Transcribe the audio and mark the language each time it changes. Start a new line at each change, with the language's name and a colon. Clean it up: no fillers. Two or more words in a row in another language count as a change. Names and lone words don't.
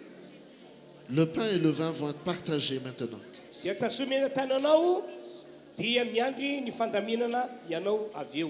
French: Le pain et le vin vont être partagés maintenant.
Malagasy: Dia tazomena tananao dia miandry ny fandaminana ianao avy eo.